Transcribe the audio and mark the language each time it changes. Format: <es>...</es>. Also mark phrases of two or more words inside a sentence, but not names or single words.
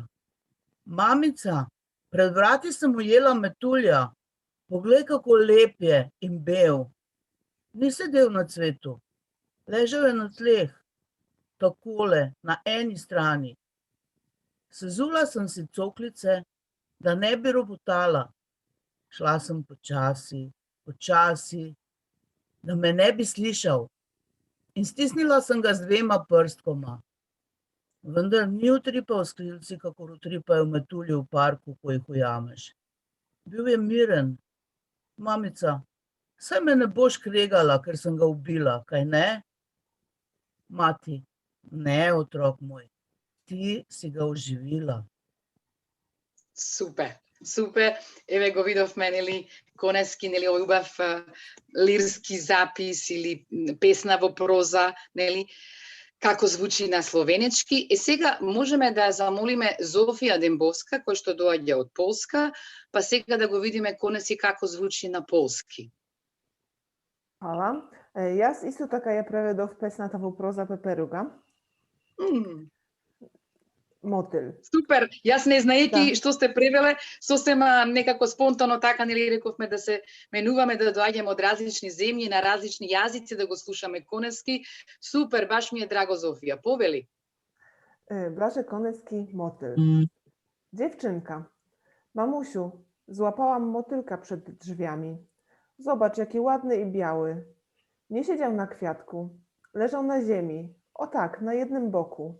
<sl>Mamica, pred vrati sem ujela metulja. Poglej kako lep je in bel. Ni sedel na cvetu. Ležal je na tleh. Takole, na eni strani. Sezula sam si coklice, da ne bi robotala. Šla sem počasi, da me ne bi slišal. In stisnila sem ga z 2 prstkoma. Vendar ni utripal skrilci, kakor utripajo metulji v parku, ko jih ujameš. Bil je miren. Mamica, saj me ne boš kregala, ker sem ga ubila, kaj ne? Mati, ne, otrok moj, ti si ga oživila. Super, super.</sl> <mk>Еве го видовме, нели, конески, нели, овој убав лирски запис или песна во проза, нели, како звучи на словенечки. И сега можеме да замолиме Зофија Дембовска, која што доаѓа од Полска, па сега да го видиме конески како звучи на полски.</mk> <sl>Hvala. Jaz isto</sl> <mk>така ја преведов песната во проза Пеперуга. Мотел. Супер, јас не знаеки Да. што сте превеле, сосема некако спонтано така, нели, рековме да се менуваме, да доаѓаме од различни земји, на различни јазици, да го слушаме конески. Супер, баш ми е драго, Зофија. Повели.</mk> <pl>Blażek Konecki, motyl. Dziewczynka. Mamusiu, złapałam motylka przed drzwiami. Zobacz, jaki ładny i biały. Nie siedział na kwiatku. Leżał na ziemi. O tak, na jednym boku.</pl>